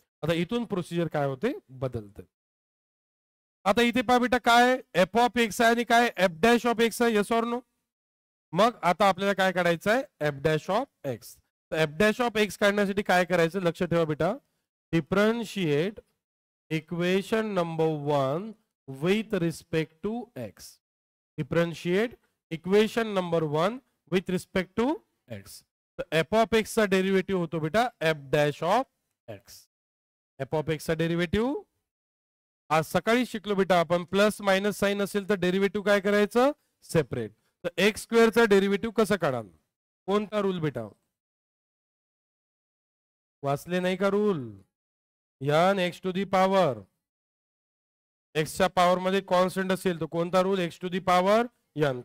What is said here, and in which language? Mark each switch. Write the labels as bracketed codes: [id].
[mr] आता इथून प्रोसिजर काय होते, बदलते. आता इथे पहा बेटा, काय एफ ऑफ एक्स आहे आणि काय एफ डॅश ऑफ एक्स आहे, [en] Yes or no. [mr] मग आता आपल्याला काय काढायचं आहे, एफ डॅश ऑफ एक्स. तर एफ डॅश ऑफ एक्स काढण्यासाठी काय करायचं, लक्ष ठेवा बेटा, differentiate equation number 1 [en] with respect to x. Differentiate equation number 1 with respect to x. [mr] तर f of x चा डेरिव्हेटिव्ह होतो बेटा f dash of x. f of x चा डेरिव्हेटिव्ह आज सकाळी शिकलो बेटा आपण, प्लस मायनस साइन असेल तर डेरिव्हेटिव्ह काय करायचं, सेपरेट. तर एक्स स्क्वेअरचा डेरिव्हेटिव्ह कसं काढाल, कोणता रूल बेटा, वाचले नाही का rule, [en] n x to the power, [mr] एक्सच्या पॉवर मध्ये कॉन्स्टंट असेल तर कोणता rule, [en] X to the power n.